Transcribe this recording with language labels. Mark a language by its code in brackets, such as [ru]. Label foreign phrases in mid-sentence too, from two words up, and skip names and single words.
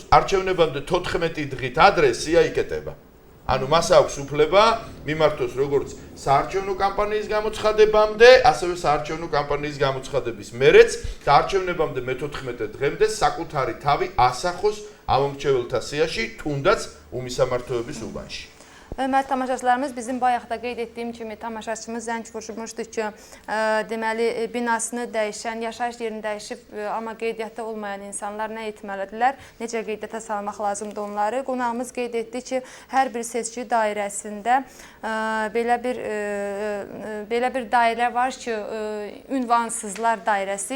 [ka] არჩევნებამდე 14 დღით ადრე სია იკეტება. ანუ მას აქვს უფლება მიმართოს როგორც საარჩევნო კამპანიის გამოცხადებამდე, ასევე საარჩევნო კამპანიის გამოცხადების მერეც და არჩევნებამდე მე-14 დღემდე საკუთარი თავი ასახოს ამომრჩეველთა სიაში, თუნდაც უმისამართოების უბანში. [az] Hörmətli tamaşaçılarımız, bizim bayaq da qeyd etdiyim kimi tamaşaçımız zəng vurmuşdu ki, deməli binasını dəyişən, yaşayış yerini dəyişib, amma qeydiyyatda olmayan insanlar nə etməlidirlər, necə qeydiyyata salmaq lazımdır onları. Qonağımız qeyd etdi ki, hər bir seçki dairəsində belə bir dairə var ki, ünvansızlar dairəsi.